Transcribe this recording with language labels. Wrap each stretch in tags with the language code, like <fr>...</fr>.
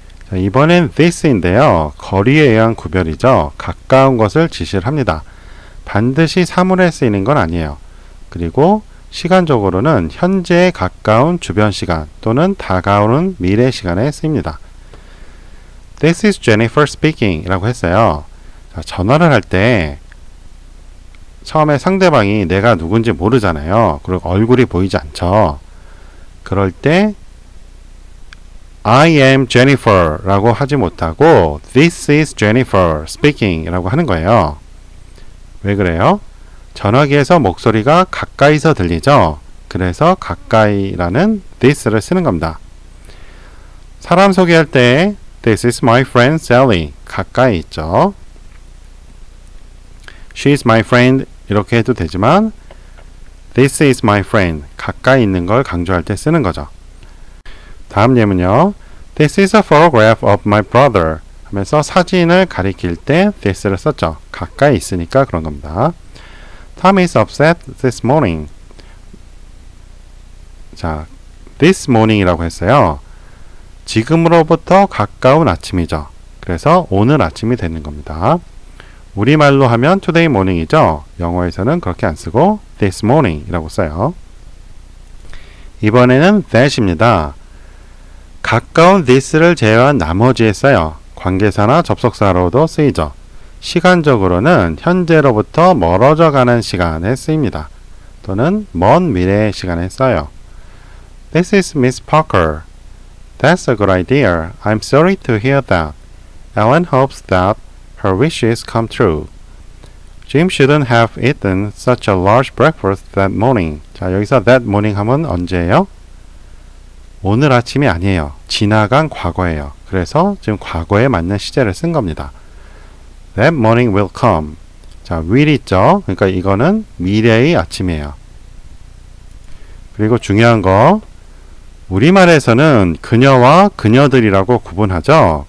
<ko>자, 이번엔 this인데요. 거리에 의한 구별이죠. 가까운 것을 지시를 합니다. 반드시 사물에 쓰이는 건 아니에요. 그리고 시간적으로는 현재에 가까운 주변 시간 또는 다가오는 미래 시간에 쓰입니다.</ko> <en>This is Jennifer speaking</en> <ko>이라고 했어요. 자, 전화를 할 때 처음에 상대방이 내가 누군지 모르잖아요. 그리고 얼굴이 보이지 않죠. 그럴 때</ko> <en>I am Jennifer</en> <ko>라고 하지 못하고</ko> <en>This is Jennifer speaking</en> <ko>이라고 하는 거예요. 왜 그래요? 전화기에서 목소리가 가까이서 들리죠. 그래서 가까이라는 this를 쓰는 겁니다. 사람 소개할 때</ko> <en>This is my friend Sally</en> <ko>가까이 있죠.</ko> <en>She is my friend</en> <ko>이렇게 해도 되지만</ko> <en>This is my friend</en> <ko>가까이 있는 걸 강조할 때 쓰는 거죠. 다음 예문요.</ko> <en>This is a photograph of my brother</en> <ko>하면서 사진을 가리킬 때 this를 썼죠. 가까이 있으니까 그런 겁니다.</ko> <en>Tom is upset this morning.</en> <ko>자, this morning이라고 했어요. 지금으로부터 가까운 아침이죠. 그래서 오늘 아침이 되는 겁니다. 우리말로 하면</ko> <en>today morning</en> <ko>이죠. 영어에서는 그렇게 안 쓰고 this morning이라고 써요. 이번에는 that입니다. 가까운 this를 제외한 나머지에 써요. 관계사나 접속사로도 쓰이죠. 시간적으로는 현재로부터 멀어져 가는 시간에 쓰입니다. 또는 먼 미래의 시간에 써요.</ko> <en>This is Miss Parker. That's a good idea. I'm sorry to hear that. Ellen hopes that her wishes come true. Jim shouldn't have eaten such a large breakfast that morning.</en> <ko>자, 여기서 that morning 하면 언제예요? 오늘 아침이 아니에요. 지나간 과거예요. 그래서 지금 과거에 맞는 시제를 쓴 겁니다.</ko> <en>That morning will come.</en> <ko>자, will 있죠? 그러니까 이거는 미래의 아침이에요. 그리고 중요한 거, 우리말에서는 그녀와 그녀들이라고 구분하죠.</ko>